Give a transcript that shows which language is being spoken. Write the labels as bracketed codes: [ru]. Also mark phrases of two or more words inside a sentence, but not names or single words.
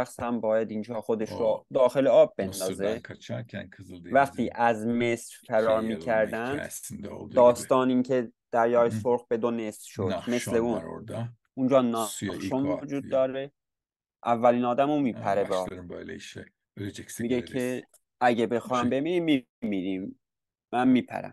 [fa] شخص هم باید اینجا خودش رو [tr] O [fa] داخل آب [tr] Mısır'dan [fa] بندازه. [tr] kaçarken [fa] وقتی [tr] Kızıldeniz'in [fa] از مصر فرار [tr] 2'ye yarılma [fa] میکردند، [tr] hikayesinde olduğu gibi. [fa] داستان این که دریای Hı. سرخ به دو نصف شد مثل [tr] Nahşon var [fa] اون. [tr] orada. [fa] اونجا [tr] Suya ilk [fa] ناخشون [tr] o [fa] وجود [tr] atlıyor. [fa] داره. اولین آدم رو Ha, میپره به آب. [tr] başlarım böyle işe. Öleceksek [fa] میگه [tr] öleriz. [fa] که اگه [tr] Bu [fa] بخوام [tr] şey. [fa] بمیریم میمیریم، من میپرم.